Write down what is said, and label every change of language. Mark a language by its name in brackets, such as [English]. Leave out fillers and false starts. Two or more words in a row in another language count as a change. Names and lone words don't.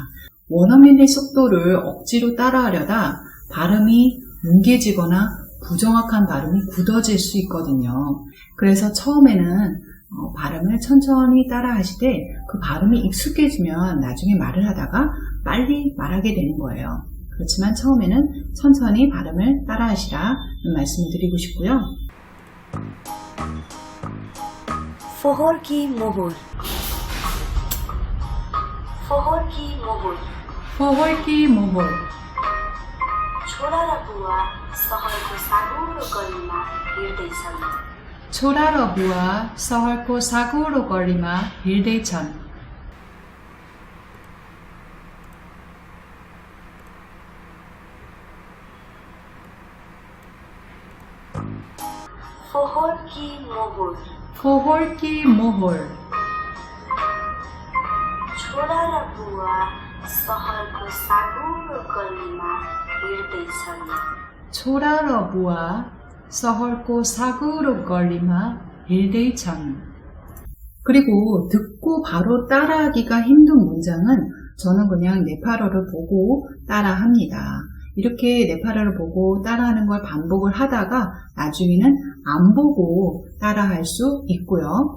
[Korean] 원어민의 속도를 억지로 따라하려다 발음이 뭉개지거나 부정확한 발음이 굳어질 수 있거든요. 그래서 처음에는 발음을 천천히 따라 하시되 그 발음이 익숙해지면 나중에 말을 하다가 빨리 말하게 되는 거예요. 그렇지만 처음에는 천천히 발음을 따라 하시라는 말씀을 드리고 싶고요. [Nepali] फोहोर की मोहर फोहोर की मोहर फोहोर की मोहर छोरा र बुवा सहरको सागुरो गलीमा हिँड्दैछन् छोरा र बुवा सहरको सागुरो गलीमा हिँड्दैछन् फोहोर की मोहर फोहोर की मोहर छोरा र बुवा सहरको सागुरो गलीमा हिँड्दैछन् छोरा र बुवा सहरको सागुरो गलीमा हिँड्दैछन्. [Korean] 그리고 듣고 바로 따라하기가 힘든 문장은 저는 그냥 네팔어를 보고 따라합니다. 이렇게 네팔어를 보고 따라하는 걸 반복을 하다가 나중에는 안 보고 따라할 수 있고요.